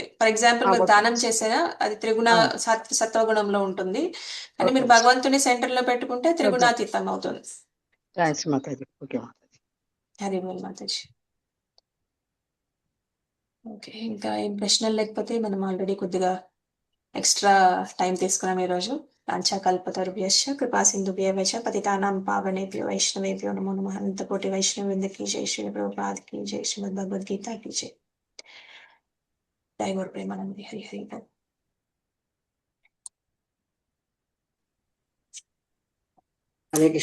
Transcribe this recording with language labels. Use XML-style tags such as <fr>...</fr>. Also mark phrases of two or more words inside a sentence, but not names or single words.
<en>for example</en> <te>మీరు దానం చేసినా అది సత్వగుణంలో ఉంటుంది, కానీ మీరు భగవంతుని సెంటర్ లో పెట్టుకుంటే త్రిగుణాతీతం అవుతుంది.</te> <hi>हरि बोल माताजी.</hi> <te>ఓకే, ఇంకా ఏం ప్రశ్నలు లేకపోతే మనం ఆల్రెడీ కొద్దిగా</te> <en>extra time</en> <te>తీసుకున్నాం ఈరోజు.</te> <sa>పంచకల్పతరుభ్యశ్చ కృపా సింధుభ్యః చ పతితానాం పావనేభ్యో వైష్ణవేభ్యో నమో నమః.</sa> <hi>अनंतकोटि वैष्णववृंद की जय, श्री प्रभुपाद की जय, श्रीमद् भगवद्गीता की जय. जय गुरु प्रेमानंद. हरि हरि बोल. हरे कृष्ण.</hi>